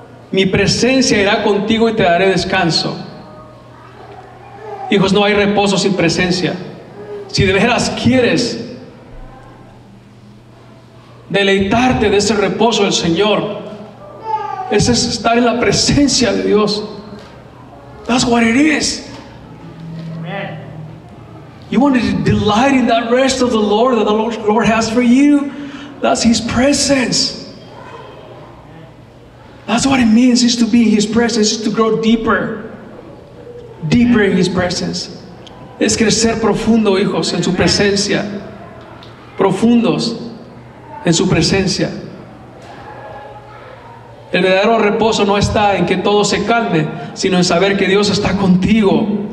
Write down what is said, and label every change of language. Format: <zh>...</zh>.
<es>Mi presencia irá contigo y te daré descanso. Hijos, no hay reposo sin presencia. Si de veras quieres deleitarte de ese reposo del Señor, ese es estar en la presencia de Dios.</es> <en>That's what it is. You want to delight in that rest of the Lord that the Lord has for you. That's His presence. That's what it means, is to be in His presence, is to grow deeper. Deeper in His presence.</en> <es>Es crecer profundo, hijos, en su presencia. Profundos en su presencia. El verdadero reposo no está en que todo se calme, sino en saber que Dios está contigo.</es>